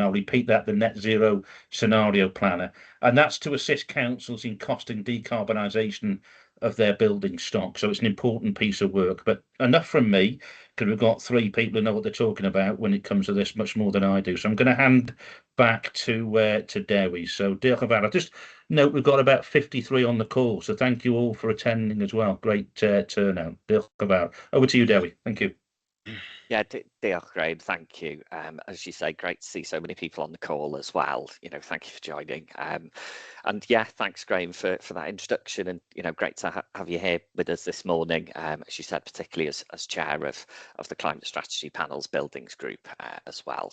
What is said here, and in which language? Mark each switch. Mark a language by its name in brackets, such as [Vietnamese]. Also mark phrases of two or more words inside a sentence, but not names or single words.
[English] I'll repeat that, the net zero scenario planner. And that's to assist councils in costing decarbonisation of their building stock. So it's an important piece of work. But enough from me, because we've got three people who know what they're talking about when it comes to this much more than I do. So I'm going to hand back to Dewi. [Welsh] So diolch yn fawr. [English] Just note we've got about 53 on the call, so thank you all for attending as well. Great turnout. [Welsh] Diolch yn fawr. [English] Over to you, Dewi. Thank you. Yeah, diolch, Graham. Thank you. As you say, great to see so many people on the call as well. Thank you for joining. And yeah, thanks, Graham, for that introduction. And great to have you here with us this morning. As you said, particularly as chair of the Climate Strategy Panel's Buildings Group as well.